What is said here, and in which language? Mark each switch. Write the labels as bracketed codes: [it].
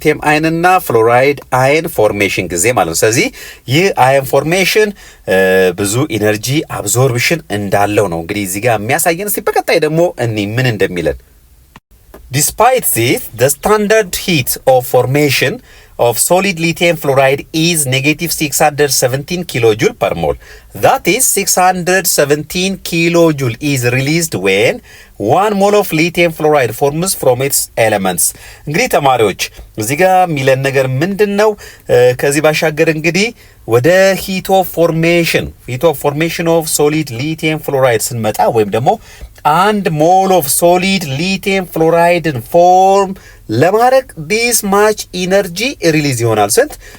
[am] አይንና ፍሎራይድ አይን ፎርሜሽን ጊዜ ማለት ነው። ስለዚህ ይህ አይን ፎርሜሽን ብዙ ኢነርጂ አብዞርፕሽን እንዳለው ነው እንግዲህ እዚህ ጋር የሚያሳየን። እስቲ በቀጣይ ደግሞ እኔ ምን እንደሚለን [en] Despite this, the standard heat of formation of solid lithium fluoride is negative 617 kilojoule per mole. That is 617 kilojoule is released when 1 mole of lithium fluoride forms from its elements. [am] እንግዲህ ተማሪዎች እዚህ ጋር ሚለን ነገር ምንድነው? ከዚህ ባሻገር እንግዲህ ወደ ሂት ኦፍ ፎርሜሽን ኦፍ ሶሊድ ሊቲየም ፍሎራይድ ስንመጣ ወይም ደግሞ አንድ ሞል ኦፍ ሶሊድ ሊቲየም ፍሎራይድን ፎርም ለማድረግ ዲስ ማች ኢነርጂ ሪሊዝ ይሆናል። ስንት?